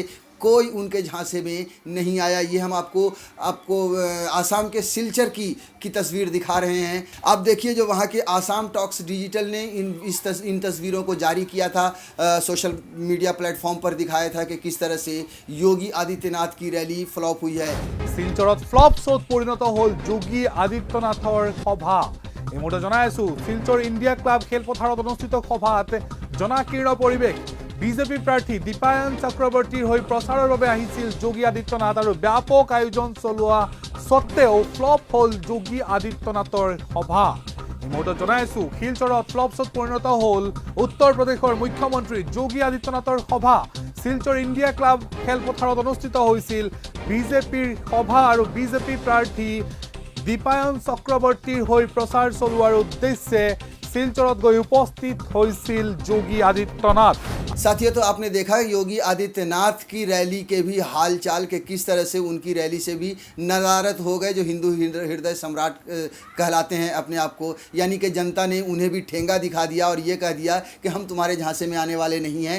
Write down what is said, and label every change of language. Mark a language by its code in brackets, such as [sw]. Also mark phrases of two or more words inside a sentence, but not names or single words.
[hi] कोई उनके झांसे में नहीं आया। ये हम आपको आसाम के सिलचर की तस्वीर दिखा रहे हैं। आप देखिए, जो वहाँ के आसाम टॉक्स डिजिटल ने इन तस्वीरों को जारी किया था, [en] social media platform [hi] पर दिखाया था कि किस तरह से योगी आदित्यनाथ की रैली फ्लॉप हुई है। [as] শিলচৰত ফ্লপ শ্ব'ত পৰিণত হ'ল যোগী আদিত্যনাথৰ সভা। এই মুহূৰ্তে জনাই আছো, শিলচৰ ইণ্ডিয়া ক্লাব খেলপথাৰত অনুষ্ঠিত সভাত জনাকীৰ্ণ পৰিৱেশ। বিজেপি প্ৰাৰ্থী দীপায়ন চক্ৰৱৰ্তীৰ হৈ প্ৰচাৰৰ বাবে আহিছিল যোগী আদিত্যনাথ আৰু ব্যাপক আয়োজন চলোৱা স্বত্তেও ফ্লপ হ'ল যোগী আদিত্যনাথৰ সভা। এই মুহূৰ্তে জনাই আছো, শিলচৰত ফ্লপ শ্ব'ত পৰিণত হ'ল উত্তৰ প্ৰদেশৰ মুখ্যমন্ত্ৰী যোগী আদিত্যনাথৰ সভা। শিলচৰ ইণ্ডিয়া ক্লাব খেলপথাৰত অনুষ্ঠিত হৈছিল বিজেপিৰ সভা আৰু বিজেপি প্ৰাৰ্থী দীপায়ন চক্ৰৱৰ্তীৰ হৈ প্ৰচাৰ চলোৱাৰ উদ্দেশ্যে শিলচৰত গৈ উপস্থিত হৈছিল যোগী আদিত্যনাথ। [hi] साथियों, तो आपने देखा योगी आदित्यनाथ की रैली के भी हाल चाल के किस तरह से उनकी रैली से भी नदारत हो गए, जो हिंदू हृदय सम्राट कहलाते हैं अपने आप को। यानी कि जनता ने उन्हें भी ठेंगा दिखा दिया और ये कह दिया कि हम तुम्हारे झांसे में आने वाले नहीं हैं।